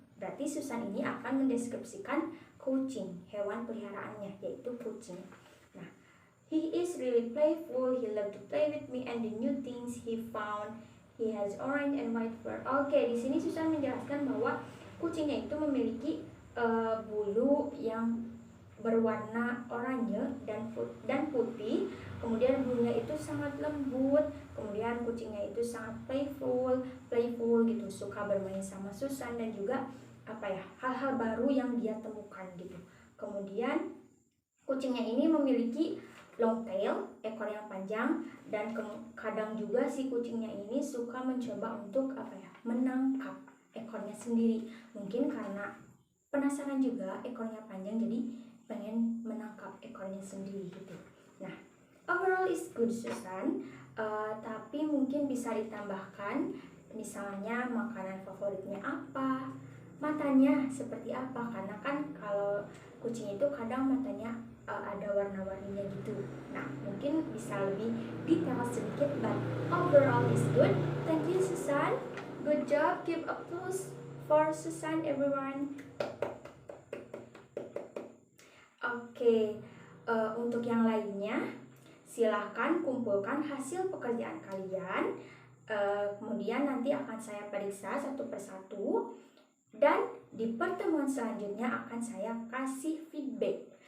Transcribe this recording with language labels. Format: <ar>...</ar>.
<id>Berarti Susan ini akan mendeskripsikan kucing, hewan peliharaannya yaitu kucing.</id> <en>Nah, he is really playful. He loves to play with me and the new things he found. He has orange and white fur.</en> <id>Oke, di sini Susan menjelaskan bahwa kucingnya itu memiliki bulu yang berwarna oranye dan putih, kemudian bulunya itu sangat lembut, kemudian perhatian kucingnya itu sangat playful gitu, suka bermain sama Susan dan juga hal-hal baru yang dia temukan gitu. Kemudian kucingnya ini memiliki long tail, ekor yang panjang, dan kadang juga si kucingnya ini suka mencoba untuk menangkap ekornya sendiri. Mungkin karena penasaran juga ekornya panjang, jadi pengen menangkap ekornya sendiri gitu. Nah,</id> <en>overall is good</en> <id>Susan, tapi mungkin bisa ditambahkan misalnya makanan favoritnya apa, matanya seperti apa, karena kan kalau kucing itu kadang matanya ada warna-warninya gitu. Nah, mungkin bisa lebih detail sedikit,</id> <en>but overall is good. Thank you Susan, good job, give applause for Susan everyone.</en> <id>Oke, untuk yang lainnya silahkan kumpulkan hasil pekerjaan kalian, kemudian nanti akan saya periksa satu persatu, dan di pertemuan selanjutnya akan saya kasih feedback.</id>